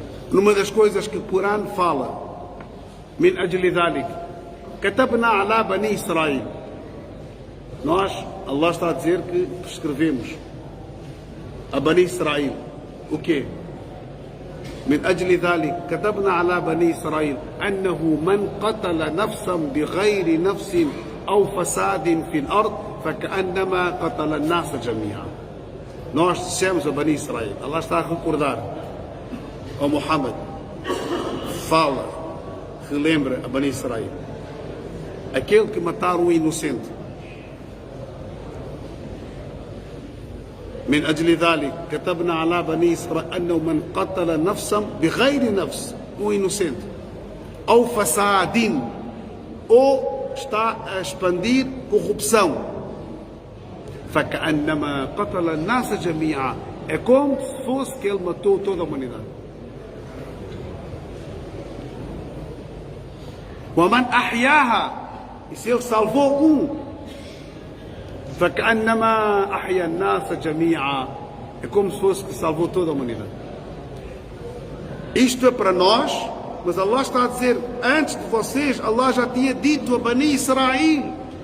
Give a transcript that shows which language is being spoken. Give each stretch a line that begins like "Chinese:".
Portuguese: Numa das coisas que o Corão fala,
Arabic: min ajli dhalik, katabna ala bani Israel.
Portuguese: Nós, Allah está a dizer que prescrevemos a Bani Israel. O quê?
Arabic: من أجل ذلك كتبنا على بني إسرائيل أنه من قتل نفسا بغير نفس أو فساد في الأرض فكأنما قتل الناس جميعا.
Portuguese: Nós dissemos a Bani Israel. Allah está a recordar ao Muhammad, fala, relembra a Bani Israel, aquele que mataram um inocente.
Arabic: من أجل ذلك كتبنا على بني إسرائيل أنه من قتل نفسا بغير نفس
Portuguese: um inocente
Arabic: أو فساد
Portuguese: ou está a expandir corrupção
Arabic: فكأنما قتل الناس جميعا,
Portuguese: é como se fosse que ele matou toda a humanidade.
Arabic: ومن أحياها,
Portuguese: e se ele salvou
Arabic: فكأنما أحيا الناس جميعا,
Portuguese: é como se fosse que salvou toda a humanidade. Isto é para nós, mas Allah está a dizer, antes de vocês, Allah já tinha dito a Bani Israel.